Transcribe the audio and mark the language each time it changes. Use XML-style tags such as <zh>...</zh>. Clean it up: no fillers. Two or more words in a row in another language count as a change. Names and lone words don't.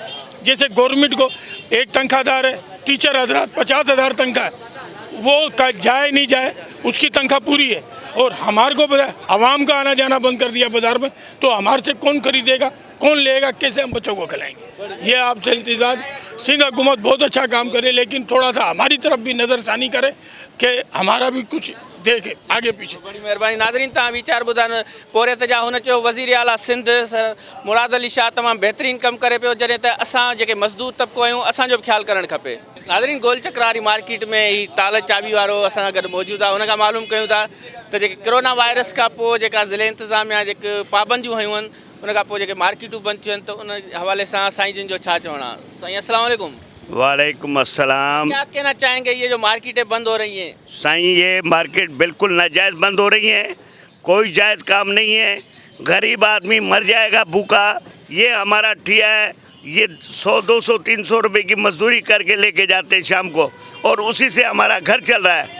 <ur>جیسے گورنمنٹ کو ایک تنخواہ دار ہے، ٹیچر حضرات 50,000 تنخواہ ہے، وہ جائے نہیں جائے اس کی تنخواہ پوری ہے، اور ہمارے کو پتہ ہے عوام کا آنا جانا بند کر دیا بازار میں، تو ہمارے سے کون خریدے گا، کون لے گا، کیسے ہم بچوں کو کھلائیں گے. یہ آپ سے التجاج، سندھ حکومت بہت اچھا کام کرے، لیکن تھوڑا سا ہماری طرف بھی نظرثانی کرے کہ ہمارا بھی کچھ دیکھے آگے پیچھے. بڑی مہربانی.</ur> <sd>नाज़रीन तव्हां वीचार ॿुधाइनि पोरियत जा। हुन चयो वज़ीर आला सिंध सर मुराद अली शाह तमामु बहितरीनु कमु करे पियो, जॾहिं त असां जेके मज़दूर तबिको आहियूं असांजो बि ख़्यालु करणु खपे। नाज़रीन गोल चक्र वारी मार्केट में ही ताल चाबी वारो असां सां गॾु मौजूदु आहे। हुन खां मालूम कयूं था त जेके</sd> <en>corona virus</en> <sd>खां पोइ जेका ज़िले इंतिज़ामिया जेके पाबंदियूं हयूं आहिनि, उन खां पोइ जेके मार्केटूं बंदि थियूं आहिनि, त उन हवाले सां साईं जिन जो छा चवणु आहे?</sd> <ar>साईं السلام عليكم. عليكم السلام.</ar> <ur>کیا کہنا چاہیں گے، یہ جو مارکیٹیں بند ہو رہی ہیں? سائیں یہ مارکیٹ بالکل ناجائز بند ہو رہی ہے، کوئی جائز کام نہیں ہے. غریب آدمی مر جائے گا بھوکا. یہ ہمارا ٹھیا ہے، یہ 100، 200، 300 روپے کی مزدوری کر کے لے کے جاتے ہیں شام کو، اور اسی سے ہمارا گھر چل رہا ہے.</ur>